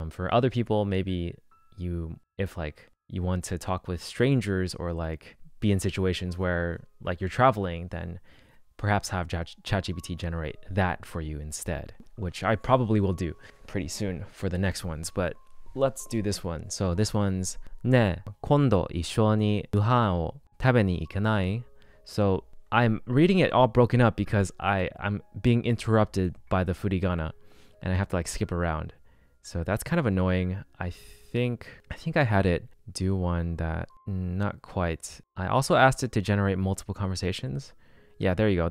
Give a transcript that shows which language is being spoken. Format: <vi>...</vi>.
<en>For other people, maybe if like you want to talk with strangers or like be in situations where like you're traveling, then perhaps have ChatGPT generate that for you instead, which I probably will do pretty soon for the next ones. But let's do this one. So this one's</en> <ja>네,今度一緒にご飯を食べに行かない?</ja> <en>So I'm reading it all broken up because I'm being interrupted by the furigana, and I have to like skip around. So that's kind of annoying. I think I had it do one that not quite. I also asked it to generate multiple conversations. Yeah, there you go.</en>